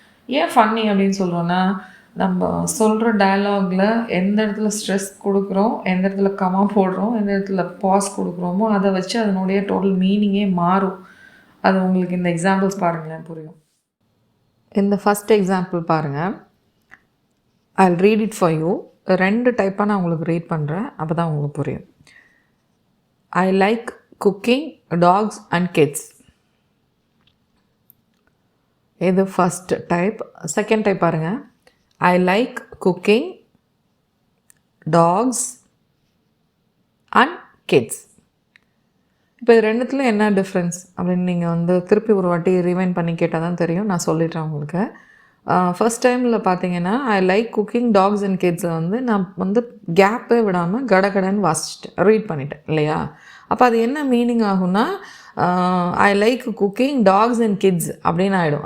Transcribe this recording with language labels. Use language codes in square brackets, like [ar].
[ta] ஏன் ஃபன்னி அப்படின்னு சொல்கிறோன்னா, நம்ம சொல்கிற டயலாகில் எந்த இடத்துல ஸ்ட்ரெஸ் கொடுக்குறோம், எந்த இடத்துல கமா போடுறோம், எந்த இடத்துல பாஸ் கொடுக்குறோமோ அதை வச்சு அதனுடைய டோட்டல் மீனிங்கே மாறும். அது உங்களுக்கு இந்த எக்ஸாம்பிள்ஸ் பாருங்களேன் புரியும். இந்த ஃபஸ்ட் எக்ஸாம்பிள் பாருங்கள். [en] I'll read it for you. [ta] 2 டைப்பாக நான் உங்களுக்கு ரீட் பண்ணுறேன், அப்போ தான் உங்களுக்கு புரியும். [en] I like cooking dogs and kids. [ta] இது ஃபஸ்ட் டைப். செகண்ட் டைப் பாருங்கள். [en] I like cooking dogs and kids. [ta] இப்போ இது ரெண்டுத்துல என்ன டிஃப்ரென்ஸ் அப்படின்னு நீங்கள் வந்து திருப்பி ஒரு வாட்டி ரிவைண்ட் பண்ணி கேட்டால் தான் தெரியும். நான் சொல்லிடுறேன் உங்களுக்கு. ஃபஸ்ட் டைமில் பார்த்தீங்கன்னா [en] I like cooking dogs and கிட்ஸை [ta] வந்து நான் வந்து கேப்பே விடாமல் கடகடன்னு வாசிச்சிட்டேன், ரீட் பண்ணிட்டேன் இல்லையா? அப்போ அது என்ன மீனிங் ஆகும்னா, [en] I like cooking dogs and kids [ta] அப்படின்னு ஆகிடும்.